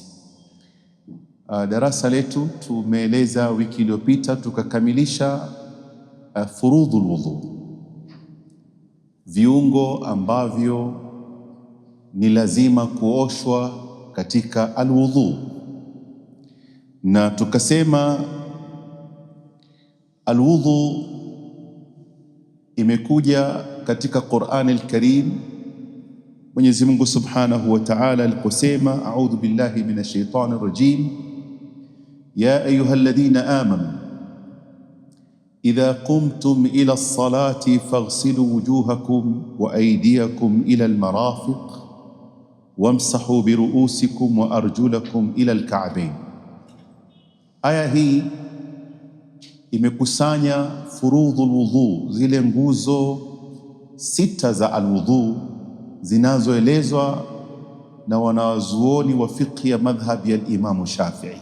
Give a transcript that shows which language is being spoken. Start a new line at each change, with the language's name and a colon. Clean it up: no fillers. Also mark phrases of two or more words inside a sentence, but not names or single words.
Swahili: Darasa letu tumeeleza wiki iliyopita tukakamilisha
Arabic: فروض الوضوء,
Swahili: viungo ambavyo ni lazima kuoshwa katika alwudhu, na tukasema alwudhu imekuja katika Qur'an al-Karim. Mwenyezi Mungu Subhanahu wa Ta'ala aliposema
Arabic: أعوذ بالله من الشيطان الرجيم يا أيها الذين آمنوا إذا قمتم إلى الصلاة فاغسلوا وجوهكم وأيديكم إلى المرافق وامسحوا برءوسكم وأرجلكم إلى الكعبين.
Swahili: Aya hii imekusanya
Arabic: فروض الوضوء,
Swahili: zile nguzo sita za alwudhu zinazoelezwa na wanazuoni wa fiqh ya madhhabi ya Imam Shafi'i.